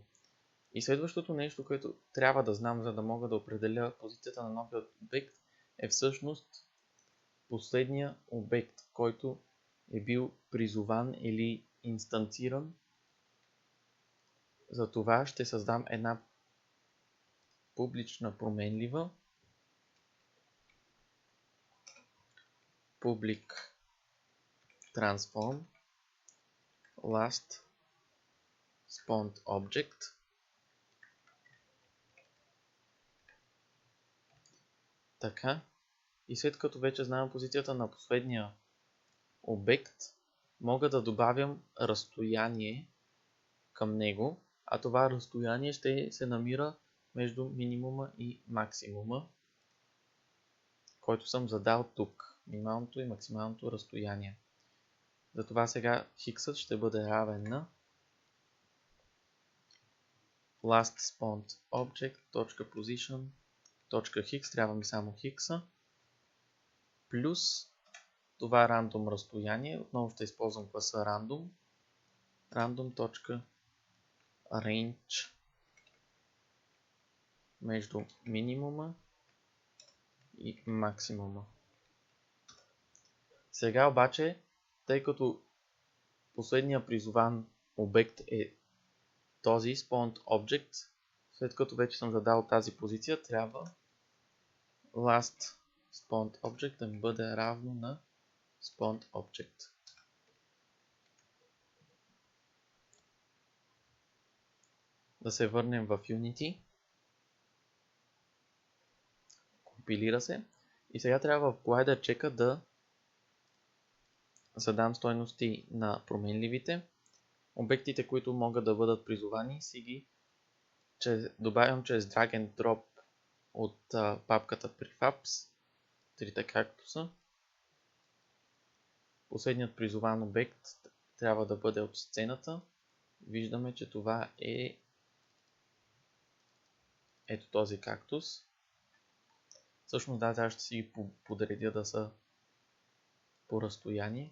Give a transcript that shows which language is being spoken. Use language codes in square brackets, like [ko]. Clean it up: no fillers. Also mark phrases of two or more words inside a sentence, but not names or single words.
[bg] И следващото нещо, което трябва да знам, за да мога да определя позицията на новия обект, е всъщност последния обект, който е бил призован или инстанциран. За това ще създам една публична променлива [en] public transform last spawned object. [bg] Така. И след като вече знам позицията на последния обект, мога да добавям разстояние към него, а това разстояние ще се намира между минимума и максимума, който съм задал тук. Минималното и максималното разстояние. Затова сега хиксът ще бъде равен на [en] last spawned object.position .hix, [bg] трябва ми само хикса, плюс това рандом разстояние, отново ще използвам класа random, random.range между минимума и максимума. Сега обаче, тъй като последния призован обект е този [en] spawned object, [bg] след като вече съм задал тази позиция, трябва [en] last spawned object [bg] да ми бъде равно на [en] spawned object. [bg] Да се върнем в Unity. Компилира се. И сега трябва в [en] collider check [bg] да задам стойности на променливите. Обектите, които могат да бъдат призовани, си ги добавям чрез [en] drag and drop [bg] от папката prefabs, трите кактуса. Последният призован обект трябва да бъде от сцената. Виждаме, че това е ето този кактус. Всъщност да, сега ще си ги подредя да са по разстояние.